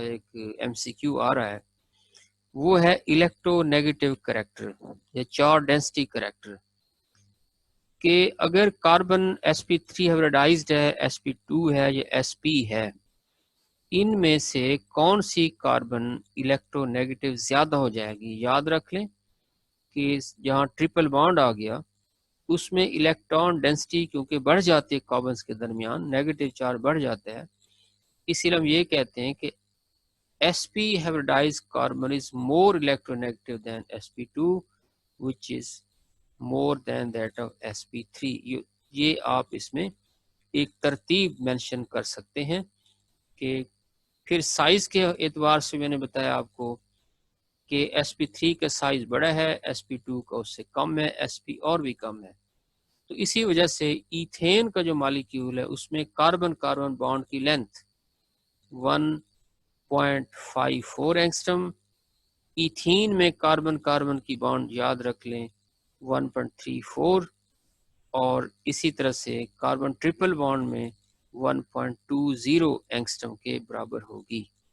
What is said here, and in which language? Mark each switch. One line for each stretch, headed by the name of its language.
Urdu: ایک M C کیو آ رہا ہے، وہ ہے الیکٹرو نیگیٹو کریکٹر یا چارج ڈینسٹی کریکٹر، کہ اگر کاربن sp3 ہیبریڈائزڈ ہے، sp2 ہے یا sp ہے، ان میں سے کون سی کاربن الیکٹرو نیگیٹو زیادہ ہو جائے گی. یاد رکھ لیں کہ جہاں ٹرپل بانڈ آ گیا اس میں الیکٹران ڈینسٹی کیونکہ بڑھ جاتی ہے کاربنز کے درمیان، نیگیٹو چارج بڑھ جاتا ہے. اسی لیے ہم یہ کہتے ہیں کہ
English: sp hybridized carbon is more electronegative than sp2 which is more than that of sp3.
Urdu: یہ آپ اس میں ایک ترتیب مینشن کر سکتے ہیں. کہ پھر سائز کے اعتبار سے میں نے بتایا آپ کو کہ sp3 کا سائز بڑا ہے، sp2 کا اس سے کم ہے، sp اور بھی کم ہے. تو اسی وجہ سے ایتھین کا جو مالیکیول ہے اس میں کاربن کاربن بانڈ کی لینتھ 1.54 اینگسٹرم، ایتھین میں کاربن کاربن کی بانڈ یاد رکھ لیں 1.34، اور اسی طرح سے کاربن ٹرپل بانڈ میں 1.20 اینگسٹرم کے برابر ہوگی.